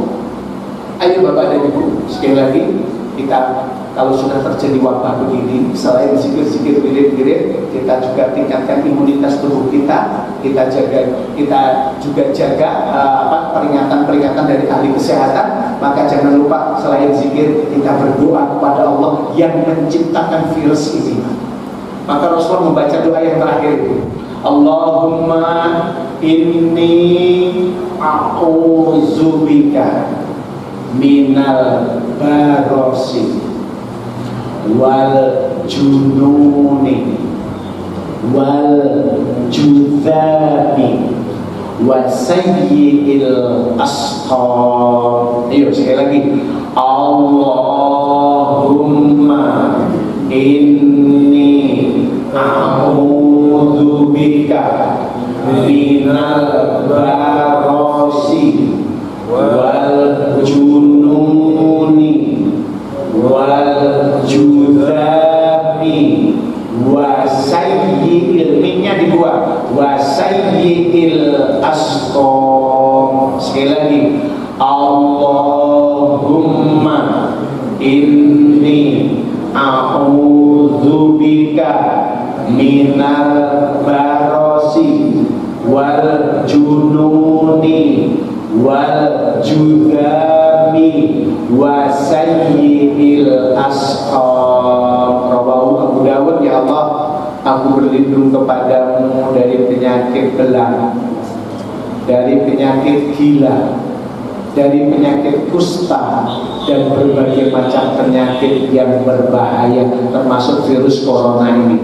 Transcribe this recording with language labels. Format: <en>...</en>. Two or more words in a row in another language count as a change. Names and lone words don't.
<id>Ayo Bapak dan Ibu, sekali lagi kita kalau sudah terjadi wabah begini, selain zikir-zikir wirid-wirid, kita juga tingkatkan imunitas tubuh kita juga jaga peringatan-peringatan dari ahli kesehatan. Maka jangan lupa selain zikir, kita berdoa kepada Allah yang menciptakan virus ini. Maka Rasulullah membaca doa yang terakhir itu,</id> <ar>اللهم إني أعوذ بك من البرص والجنون والجذام وسيئ الأسقام.</ar> <id>Ayo sekali lagi,</id> <ar>اللهم إني أعوذ بك من البرص والجنون والجذام وسيئ,</ar> <id>minnya dibuang,</id> <ar>وسيئ الأسقام.</ar> <id>Sekali lagi,</id> <ar>اللهم إني أعوذ بك من البرص والجنون والجذام وسيئ الأسقام. رواه أبو داود.</ar> <id>Ya Allah, aku berlindung kepadamu dari penyakit belang, dari penyakit gila, dari penyakit kusta, dan berbagai macam penyakit yang berbahaya, termasuk virus corona ini.</id>